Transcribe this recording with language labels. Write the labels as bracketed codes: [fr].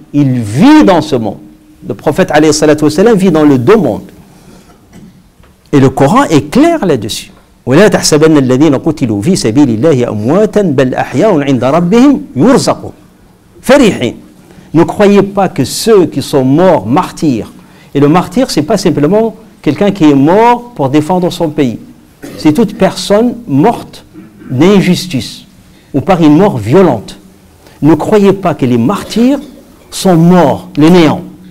[fr] Il vit dans ce monde. Le prophète, [ar] alayhi salatu wa sallam, [fr] vit dans le deux mondes. Et le Coran est clair là-dessus. [ar] ولا تحسبن الذين قتلوا في سبيل الله أمواتا بل أحياء عند ربهم يرزقون فرحين. [fr] Ne croyez pas que ceux qui sont morts martyrs, et le martyr c'est pas simplement quelqu'un qui est mort pour défendre son pays, c'est toute personne morte d'injustice ou par une mort violente. Ne croyez pas que les martyrs sont morts, les néants.